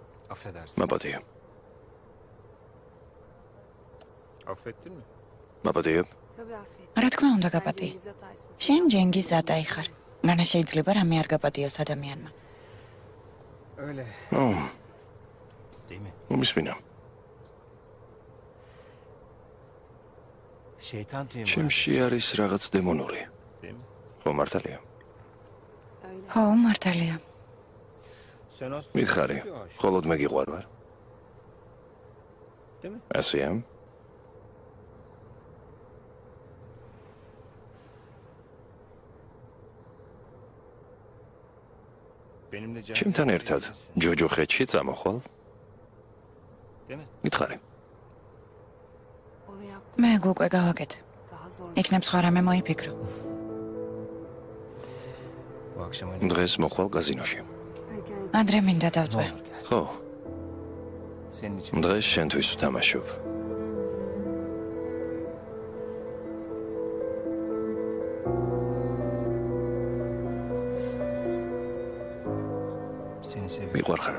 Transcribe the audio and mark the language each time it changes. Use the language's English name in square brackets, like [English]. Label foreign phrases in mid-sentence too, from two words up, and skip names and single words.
[Turkish] Affedersin. [Georgian] მაპატია. [Turkish] Affettin mi? [Georgian] მაპატია. რა თქმა უნდა გაპატიე. შენ ჯენგის ზატაი ხარ. განა შეიძლება რამე არ გაპატიოს ადამიანმა. [Turkish] Öyle. [Georgian] ო, [Turkish] Değil mi? [Georgian] მომისმინა. [Turkish] Şeytan tüyü mü? [Georgian] ჩემში არის რაღაც დემონური. [Turkish] Değil mi? [Georgian] ხო, მართალია. ხო, მართალია. [Turkish] Sen aslında... [Georgian] მითხარი, მხოლოდ მე გიყვარ ვარ. [Turkish] Değil mi? [Georgian] ასეა? [Turkish] Benimle canım. [Georgian] ჩემთან ერთად ჯოჯოხეთში წამოხვალ? [Turkish] Değil mi? [Georgian] მითხარი. მე უკვე გავაკეთე. იქნებ სხვა რამე მოიფიქრო. [Turkish] Bu akşam öyle. [Georgian] დღეს მოხვალ კაზინოში. ადრე მინდა დავწვე. ხო, [Turkish] Senin için. [Georgian] დღეს შენთვის ვთამაშობ. [Turkish] Seni seviyorum. [Georgian] მიყვარ ხარ?